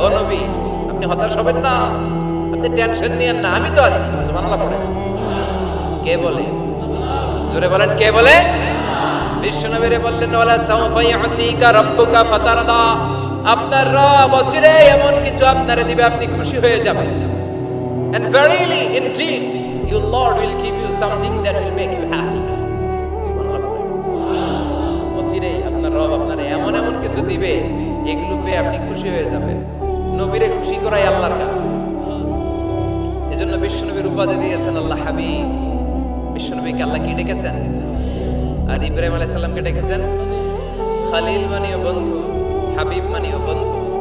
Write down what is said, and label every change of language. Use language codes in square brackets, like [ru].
[bn] ও নবী, আপনি হতাশ হবেন না, আপনি টেনশন নিয়েন না, আমি তো আছি। সুবহানাল্লাহ পড়ে। কে বলে? জোরে বলেন, কে বলে? বিশ্বনবীরে বললেন [ar] ওয়ালা সাউফা ইউতিকা রাব্বুকা ফাতারদা। [bn] আপনার রব অচিরে এমন কিছু আপনারে দিবে, আপনি খুশি হয়ে যাবেন। [en] And verily indeed your Lord will give you something that will make you happy. [bn] সুবহানাল্লাহ। অচিরে আপনার রব আপনারে এমন এমন কিছু দিবে, এগুলো পেয়ে আপনি খুশি হয়ে যাবেন। নবীরে খুশি করাই আল্লাহর কাজ। এজন্য বিশ্বনবীর উপাধি দিয়েছেন আল্লাহ হাবিব। বিশ্বনবীকে আল্লাহ কি ডেকেছেন? আর ইব্রাহিম আলাইহিস সালামকে ডেকেছেন খালিল, মানেও বন্ধু, হাবিব মানেও বন্ধু।